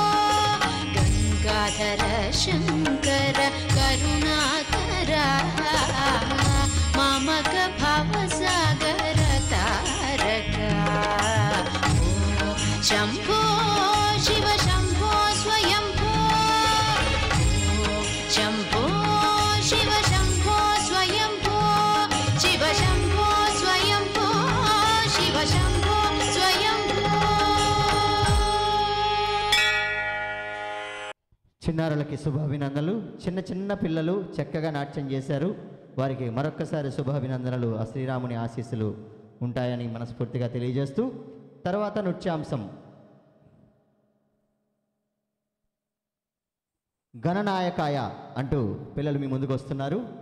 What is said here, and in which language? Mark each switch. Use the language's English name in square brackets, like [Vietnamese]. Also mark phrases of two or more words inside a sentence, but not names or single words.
[Sanskrit] गंगाधर शंकर करुणाकर मामक भवसागर तारक ओ शंभो शिव शंभो स्वयंभो ओ शंभो शिव शंभो स्वयंभो शिव शंभो स्वयंभो शिव शंभो स्वयंभो [Telugu] చిన్నారులకి శుభాభినందనలు. చిన్న చిన్న పిల్లలు చక్కగా నాట్యం చేశారు. వారికి మరొక్కసారి శుభాభినందనలు, ఆ శ్రీరాముని ఆశీస్సులు ఉంటాయని మనస్ఫూర్తిగా తెలియజేస్తూ తర్వాత నృత్యాంశం గణనాయకాయ అంటూ పిల్లలు మీ ముందుకు వస్తున్నారు.